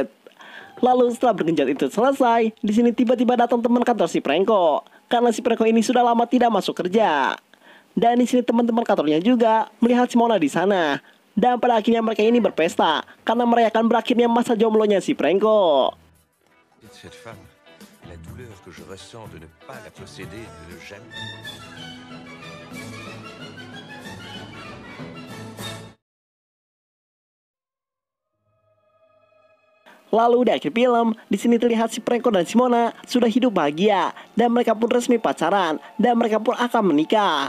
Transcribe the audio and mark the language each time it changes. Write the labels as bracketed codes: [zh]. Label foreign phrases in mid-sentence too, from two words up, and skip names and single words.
[id] Lalu setelah bergenjot itu selesai, di sini tiba-tiba datang teman kantor si Preko karena si Preko ini sudah lama tidak masuk kerja. Dan di sini teman-teman kantornya juga melihat Simona di sana. Dan pada akhirnya mereka ini berpesta karena merayakan berakhirnya masa jomblonya si Preko. [fr] Cette femme, la douleur que je ressens de ne pas la posséder, de ne jamais... [id] Lalu di akhir film, di sini terlihat si Preko dan Simona sudah hidup bahagia dan mereka pun resmi pacaran dan mereka pun akan menikah.